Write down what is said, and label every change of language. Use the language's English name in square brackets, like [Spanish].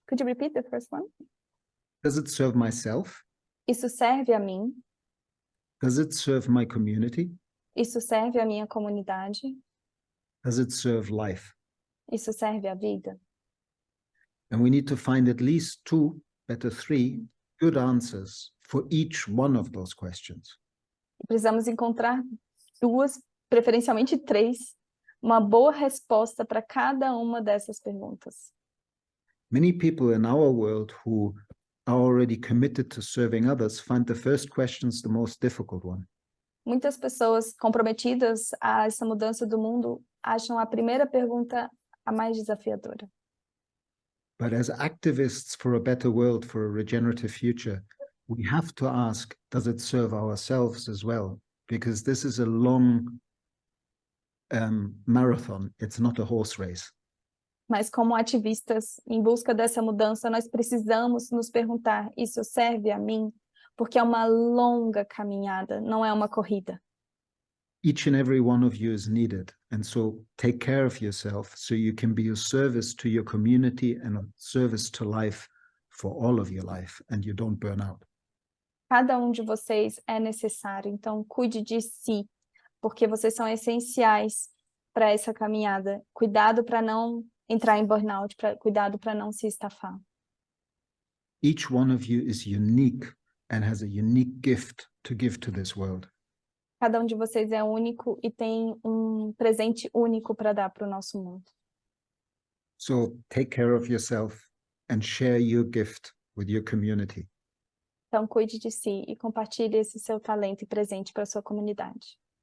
[English] Could you repeat the first one? Does it serve myself? [Portuguese] Isso serve a mim? [English] Does it serve my community? [Portuguese] Isso serve a minha comunidade? [English] Does it serve life? [Portuguese] Isso serve a vida? [English] And we need to find at least 2, better 3, good answers for each one of those questions. [Portuguese] Precisamos encontrar 2, preferencialmente 3, uma boa resposta para cada uma dessas perguntas. [English] Many people in our world who are already committed to serving others find the first questions the most difficult one. [Portuguese] Muitas pessoas comprometidas a essa mudança do mundo acham a primeira pergunta a mais desafiadora. [English] But as activists for a better world, for a regenerative future, we have to ask, does it serve ourselves as well? Because this is a long marathon, it's not a horse race. [Portuguese] Mas como ativistas em busca dessa mudança, nós precisamos nos perguntar, isso serve a mim? Porque é uma longa caminhada, não é uma corrida. [English] Each and every one of you is needed. And so take care of yourself so you can be of service to your community and of service to life for all of your life and you don't burn out. [Portuguese] Cada de vocês é necessário, então cuide de si, porque vocês são essenciais para essa caminhada. Cuidado para não entrar em burnout, cuidado para não se estafar. [English] Each one of you is unique and has a unique gift to give to this world. [Portuguese] Cada de vocês é único e tem presente único para dar para o nosso mundo. [English] So take care of yourself and share your gift with your community. [Portuguese] Então cuide de si e compartilhe esse seu talento e presente para a sua comunidade.